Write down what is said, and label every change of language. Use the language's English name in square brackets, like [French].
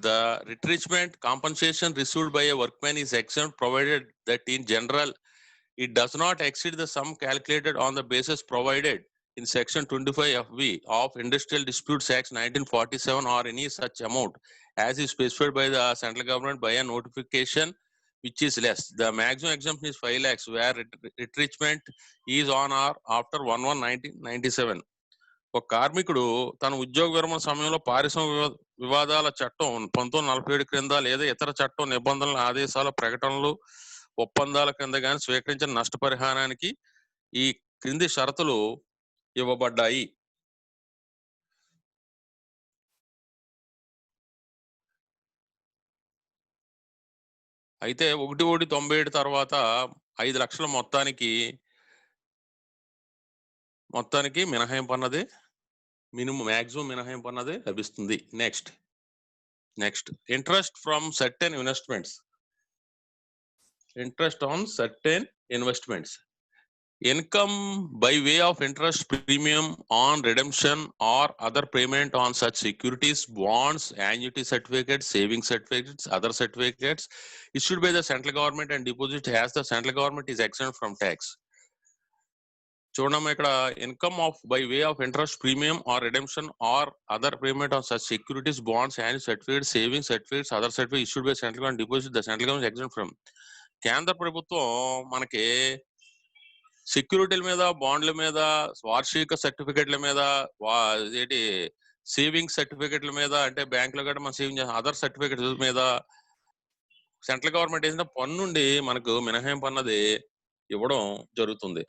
[English] The retrenchment compensation received by a workman is exempt provided that in general it does not exceed the sum calculated on the basis provided in section 25(f)(b) of Industrial Disputes Act 1947 or any such amount as is specified by the central government by a notification which is less. The maximum exemption is 5 lakhs where retrenchment is on or after 1/1/1997. [Telugu] ఒక కార్మికుడు తన ఉద్యోగ విరమణ సమయంలో పారిశ్రామిక వివాదాల చట్టం 1947 క్రింద లేదా ఇతర చట్టం నిబంధనల ఆదేశాల ప్రకటనలు ఒప్పందాల కింద గాని స్వీకరించిన నష్టపరిహారానికి ఈ క్రింది షరతులు ఇవ్వబడ్డాయి. అయితే 1/1/97 తర్వాత 5 లక్షల మొత్తానికి మినహాయింపు అన్నది మాక్సిమం మినహాయింపు అన్నది లభిస్తుంది. [English] Next interest from certain investments. Interest on certain investments. Income by way of interest premium on redemption or other payment on such securities, bonds, annuity certificates, saving certificates, other certificates issued by the central government and deposit as the central government is exempt from tax. [Telugu] చూడమ్మా ఇక్కడ [English] Income of by way of interest premium or redemption or other payment on such securities, bonds, annuity certificates, saving certificates, other certificate issued by central government deposit the central government exempt from. [Telugu] కేంద్ర ప్రభుత్వం మనకి సెక్యూరిటీల మీద, బాండ్ల మీద, వార్షిక సర్టిఫికెట్ల మీద, ఏంటి సేవింగ్ సర్టిఫికెట్ల మీద అంటే బ్యాంకులో కూడా మనం సేవింగ్ చేసిన అదర్ సర్టిఫికెట్స్ మీద సెంట్రల్ గవర్నమెంట్ వేసిన పన్ను నుండి మనకు మినహాయింపు అన్నది ఇవ్వడం జరుగుతుంది.